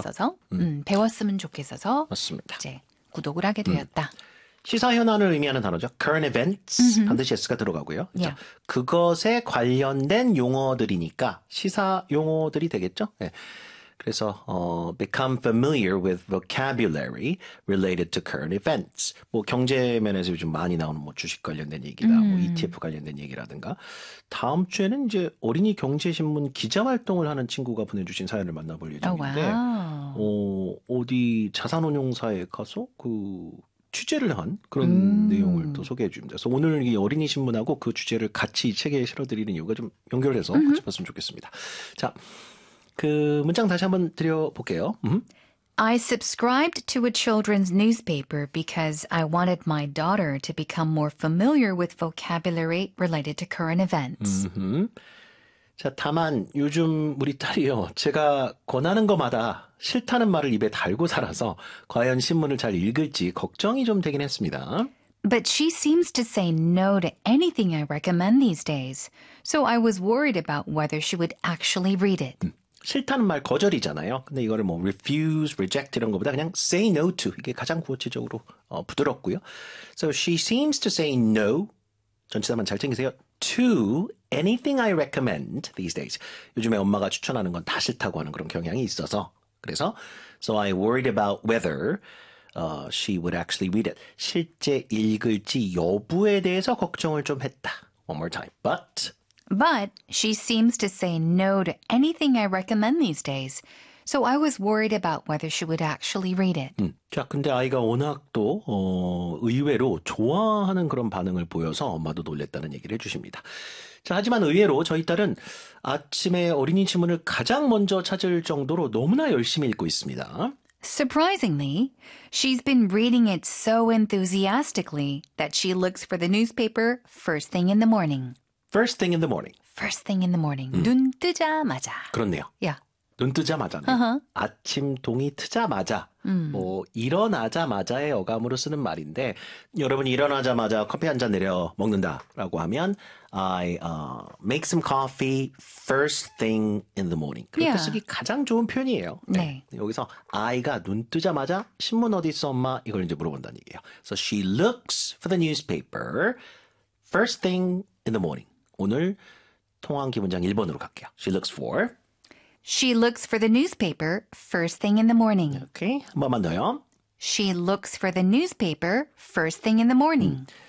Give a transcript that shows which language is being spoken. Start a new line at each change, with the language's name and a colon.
Korean: 좋겠어서 배웠으면 좋겠어서 맞습니다. 이제 구독을 하게 되었다. 시사 현안을 의미하는 단어죠.
English: Current events
Korean: 반드시 S가 들어가고요. 그렇죠? 그것에 관련된 용어들이니까 시사 용어들이 되겠죠. 네.
English: 그래서 become familiar with vocabulary related to current events.
Korean: 뭐 경제 면에서 요즘 많이 나오는 뭐 주식 관련된 얘기다, 뭐 ETF 관련된 얘기라든가. 다음 주에는 이제 어린이 경제 신문 기자 활동을 하는 친구가 보내주신 사연을 만나볼 예정인데. 어디 자산운용사에 가서 그 취재를 한 그런 내용을 또 소개해 줍니다. 그래서 오늘 이 어린이 신문하고 그 취재를 같이 이 책에 실어드리는 이유가 좀 연결해서 같이 봤으면 좋겠습니다. 자, 그 문장 다시 한번 드려볼게요.
English: I subscribed to a children's newspaper because I wanted my daughter to become more familiar with vocabulary related to current events.
Korean: 자, 다만 요즘 우리 딸이요. 제가 권하는 것마다 싫다는 말을 입에 달고 살아서 과연 신문을 잘 읽을지 걱정이 좀 되긴 했습니다.
English: But she seems to say no to anything I recommend these days. So I was worried about whether she would actually read it.
Korean: 싫다는 말 거절이잖아요. 근데 이거를 뭐 refuse, reject 이런 것보다 그냥
English: say no to
Korean: 이게 가장 구체적으로 부드럽고요.
English: So she seems to say no.
Korean: 전치사만 잘 챙기세요.
English: To anything I recommend these days.
Korean: 요즘에 엄마가 추천하는 건다 싫다고 하는 그런 경향이 있어서.
English: 그래서, so I worried about whether she would actually read it.
Korean: 실제 읽을지 여부에 대해서 걱정을 좀 했다.
English: One more time. But. But she seems to say no to anything I recommend these days. So I was worried about whether she would actually read it.
Korean: 자, 근데 아이가 워낙 또 의외로 좋아하는 그런 반응을 보여서 엄마도 놀랬다는 얘기를 해주십니다. 자, 하지만 의외로 저희 딸은 아침에 어린이 신문을 가장 먼저 찾을 정도로 너무나 열심히 읽고 있습니다.
English: Surprisingly, she's been reading it so enthusiastically that she looks for the newspaper first thing in the morning. First thing in the morning. First thing in the morning.
Korean: 눈 뜨자마자. 그렇네요. 야. 눈 뜨자마자네요. 아침 동이 트자마자, 뭐 일어나자마자의 어감으로 쓰는 말인데, 여러분이 일어나자마자 커피 한잔 내려 먹는다라고 하면
English: I make some coffee first thing in the morning.
Korean: 그렇게 쓰기 가장 좋은 표현이에요. 네, 네. 여기서 아이가 눈 뜨자마자 신문 어디 있어 엄마? 이걸 이제 물어본다는 얘기예요.
English: So she looks for the newspaper first thing in the morning.
Korean: 오늘 통화한 기 문장 1번으로 갈게요.
English: She looks for. She looks for the newspaper first thing in the morning.
Korean: 오케이, 한 번만 더요.
English: She looks for the newspaper first thing in the morning.